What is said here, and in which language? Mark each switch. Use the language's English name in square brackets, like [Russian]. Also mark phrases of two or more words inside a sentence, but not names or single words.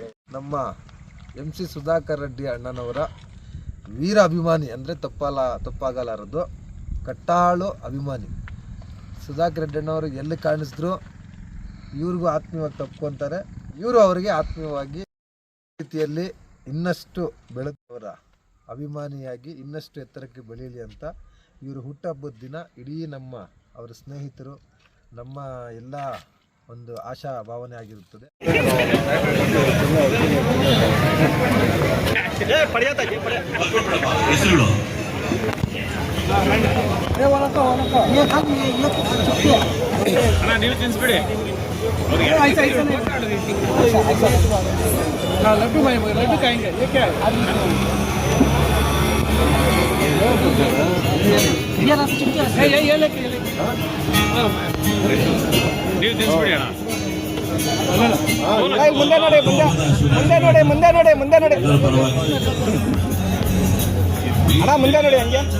[Kannada] ನಮ್ಮ MC ಸುಧಾಕರ್ ರೆಡ್ಡಿ ಅಣ್ಣನವರ ವೀರ ಅಭಿಮಾನಿ ಅಂದರೆ ತಪ್ಪಾಗಲಾರದು, ಕಟ್ಟಾಳು ಅಭಿಮಾನಿ ಸುಧಾಕರ್ ರೆಡ್ಡಿ ಅಣ್ಣವರು ಎಲ್ಲಿ ಕಾಣಿಸಿದ್ರು ಇವ್ರಿಗೂ ಆತ್ಮೀಯವಾಗಿ ತಪ್ಕೊತಾರೆ, ಇವರು ಅವರಿಗೆ ಆತ್ಮೀಯವಾಗಿ ರೀತಿಯಲ್ಲಿ ಇನ್ನಷ್ಟು ಬೆಳೆದವರ ಅಭಿಮಾನಿಯಾಗಿ ಇನ್ನಷ್ಟು ಎತ್ತರಕ್ಕೆ ಬೆಳೀಲಿ ಅಂತ ಇವರು ಹುಟ್ಟುಹಬ್ಬದ ದಿನ ಇಡೀ ನಮ್ಮ ಅವರ ಸ್ನೇಹಿತರು ನಮ್ಮ ಎಲ್ಲ ಒಂದು ಆಶಾ ಭಾವನೆ ಆಗಿರುತ್ತದೆ. ನೀವು ತಿನ್ಸ್ಬಿಡಿ [Hindi] लड्डू भाई लड्डू खाएंगे ये क्या है [Kannada] ನೀವು ತಿನ್ಸ್ಬಿಡಿ ಅಣ್ಣ. ಮುಂದೆ ನೋಡಿ ಮುಂದೆ ನೋಡಿ ಅಣ್ಣ ಮುಂದೆ ನೋಡಿ ಹಂಗೆ